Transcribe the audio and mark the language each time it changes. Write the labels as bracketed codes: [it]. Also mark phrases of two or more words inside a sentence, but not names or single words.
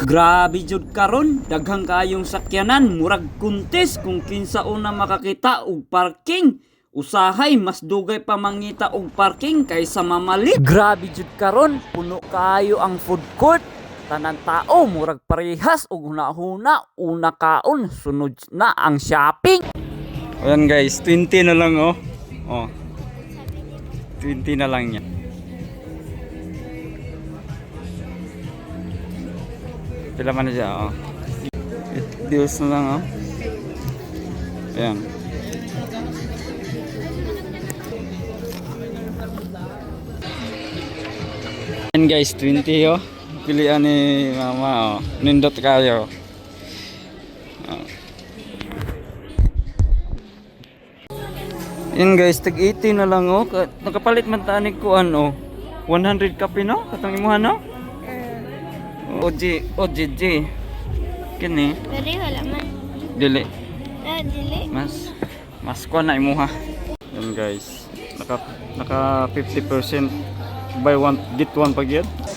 [ceb] Grabe jud karon, daghang kaayong sakyanan, murag contest kung kinsa una makakita og parking. Usahay mas dugay pa mangita og parking kaysa mamalit. Grabe jud karon, puno kaayo ang food court. Tanan tao murag parehas og hunahuna, una kaon, sunod na ang shopping. Ayan guys, 20 na lang oh. Oh. 20 na lang yan. Pila man na siya oh. Deals na lang oh. Ayan. Ayan guys, 20 oh. Pilihan ni mama oh. Nindot kayo. Oh. Ayan guys, tag 80 na lang oh. Nakapalit man tanig ko ano. 100 kape no? Katong imuha no? OGG. Kini. Dili wala man. Dili. Dili. Mas ko na imuha. Ayan guys. Naka 50% [en] buy one get one [ceb] pag yan.